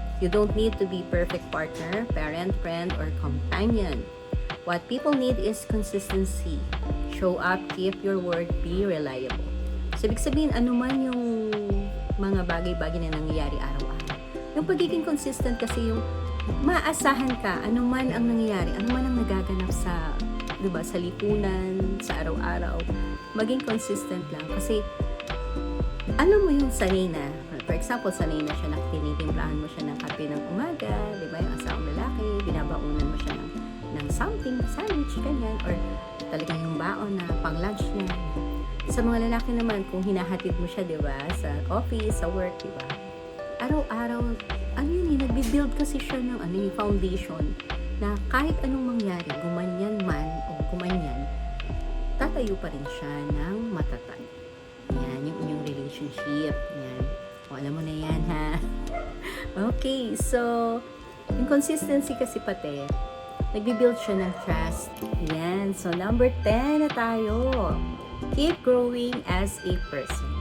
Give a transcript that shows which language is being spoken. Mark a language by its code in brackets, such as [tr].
[en] You don't need to be perfect partner, parent, friend, or companion. What people need is consistency. Show up, keep your word, be reliable. [tl] So, ibig sabihin, ano man yung mga bagay-bagay na nangyayari araw-araw. Yung pagiging consistent kasi yung maasahan ka, ano man ang nangyayari, ano man ang nagaganap sa, diba, sa lipunan, sa araw-araw, maging consistent lang. Kasi, alam mo yung sanay na, for example, sanay na siya na tinitimplahan mo siya ng kape ng umaga, diba, yung asawang lalaki, binabaunan mo siya ng something, sandwich, ganyan, or talagang yung baon na pang lunch niya. Sa mga lalaki naman, kung hinahatid mo siya, diba, sa office, sa work, diba, araw-araw, ano yun nagbi-build kasi siya ng foundation na kahit anong mangyari, gumanyan man o gumanyan, tatayo pa rin siya ng matatag. Yan, yung inyong relationship. Yan. O, alam mo na yan, ha? Okay, so, yung consistency kasi pati, nagbi-build siya ng trust. Yan. So, number 10 na tayo. [en] Keep growing as a person.